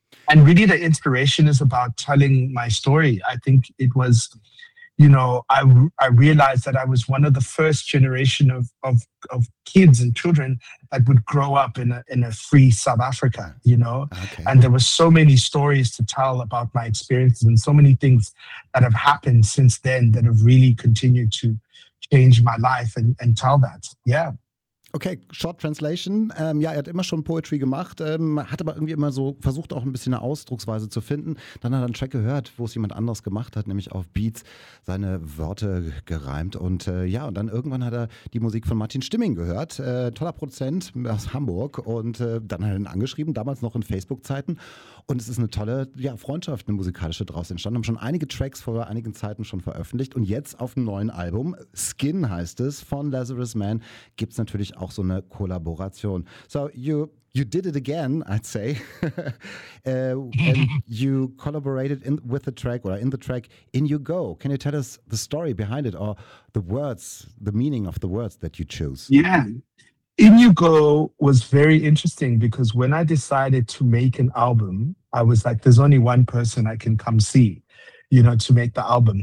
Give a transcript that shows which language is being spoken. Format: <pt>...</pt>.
<en>And really the inspiration is about telling my story. I think it was, you know, I realized that I was one of the first generation of kids and children that would grow up in a free South Africa, you know? Okay. And there were so many stories to tell about my experiences and so many things that have happened since then that have really continued to change my life and tell that. Yeah. Okay, short translation.</en> <de>Ja, er hat immer schon Poetry gemacht, hat aber irgendwie immer so versucht, auch ein bisschen eine Ausdrucksweise zu finden. Dann hat er einen Track gehört, wo es jemand anderes gemacht hat, nämlich auf Beats seine Worte gereimt. Und ja, und dann irgendwann hat er die Musik von Martin Stimming gehört, toller Produzent aus Hamburg. Und dann hat er ihn angeschrieben, damals noch in Facebook-Zeiten. Und es ist eine tolle Freundschaft, eine musikalische draus entstanden. Haben schon einige Tracks vor einigen Zeiten schon veröffentlicht. Und jetzt auf dem neuen Album, Skin heißt es, von Lazarus Man, gibt es natürlich auch so eine Kollaboration.</de> <en>So you did it again, I'd say. and you collaborated in the track In You Go. Can you tell us the story behind it, or the words, the meaning of the words that you chose? Yeah. In You Go was very interesting, because when I decided to make an album, I was like, there's only one person I can come see, you know, to make the album.</en>